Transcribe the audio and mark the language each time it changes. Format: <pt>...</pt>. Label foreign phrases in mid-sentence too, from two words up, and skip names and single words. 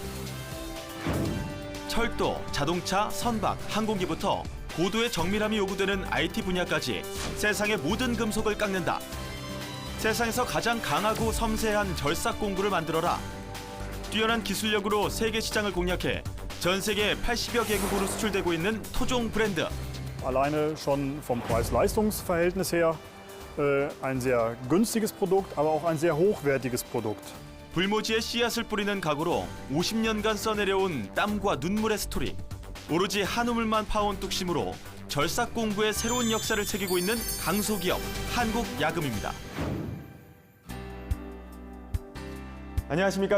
<ko>철도, 자동차, 선박, 항공기부터 고도의 정밀함이 요구되는 IT 분야까지 세상의 모든 금속을 깎는다. 세상에서 가장 강하고 섬세한 절삭 공구를 만들어라. 뛰어난 기술력으로 세계 시장을 공략해 전 세계 80여 개국으로 수출되고 있는 토종 브랜드.</ko> <de>Alleine schon vom Preis-Leistungs-Verhältnis her ein sehr günstiges Produkt, aber auch ein sehr hochwertiges Produkt.</de> <ko>불모지에 씨앗을 뿌리는 각오로 50년간 써내려온 땀과 눈물의 스토리. 오로지 한우물만 파온 뚝심으로 절삭 공구의 새로운 역사를 새기고 있는 강소기업 한국야금입니다. 안녕하십니까.</ko>